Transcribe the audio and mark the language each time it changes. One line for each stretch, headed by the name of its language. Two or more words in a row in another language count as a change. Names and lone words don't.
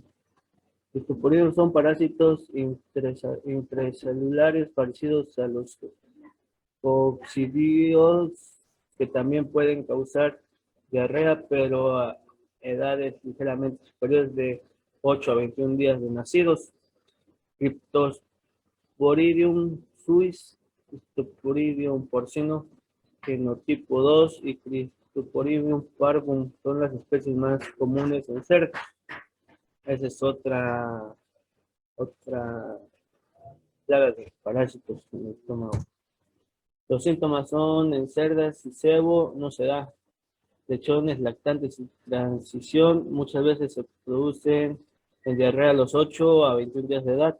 Spanish: Cryptosporidium son parásitos intracelulares parecidos a los coccidios que también pueden causar diarrea, pero a edades ligeramente superiores de 8 a 21 días de nacidos. Cryptosporidium suis, Cryptosporidium porcino, genotipo 2 y Cryptosporidium parvum son las especies más comunes en cerdos. Esa es otra plaga de parásitos en el estómago. Los síntomas son en cerdas y cebo no se da. Lechones, lactantes y transición muchas veces se producen en diarrea a los 8 a 21 días de edad.